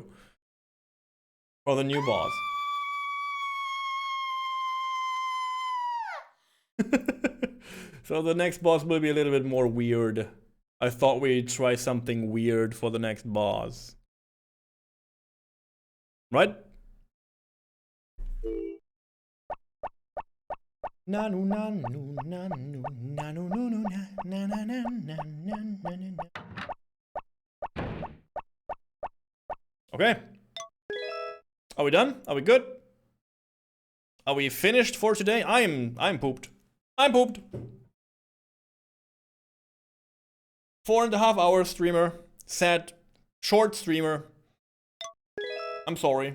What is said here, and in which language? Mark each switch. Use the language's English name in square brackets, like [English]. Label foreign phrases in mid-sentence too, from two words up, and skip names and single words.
[English] For the new boss. So the next boss will be a little bit more weird. I thought we'd try something weird for the next boss. Right? Nanu nanu nanu nanu nunu na na na na na na. Okay. Are we done? Are we good? Are we finished for today? I'm pooped. I'm pooped. 4.5 hour streamer. Sad. Short streamer. I'm sorry.